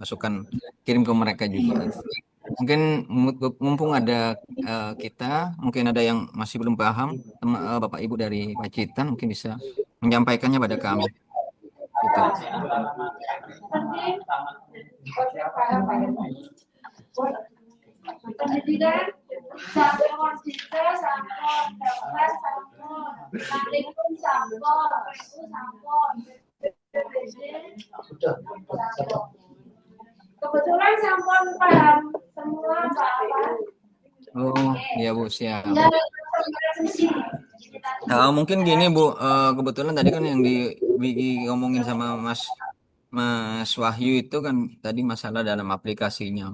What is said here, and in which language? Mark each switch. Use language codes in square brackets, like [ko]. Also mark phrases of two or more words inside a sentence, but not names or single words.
[id] Masukkan, kirim ke mereka juga. Mungkin mumpung ada kita, mungkin ada yang masih belum paham, Bapak Ibu dari Pacitan mungkin bisa menyampaikannya pada kami. Gitu. Pendidikan sampun juga sampun, daftar sampun, Kalikum sampun, PU sampun, kebetulan sampun paham semua Pak Afan. Oh, iya Bu, siap. Tinggal revisi. Mungkin gini Bu, kebetulan tadi kan yang ngomongin sama Mas Wahyu itu kan tadi masalah dalam aplikasinya.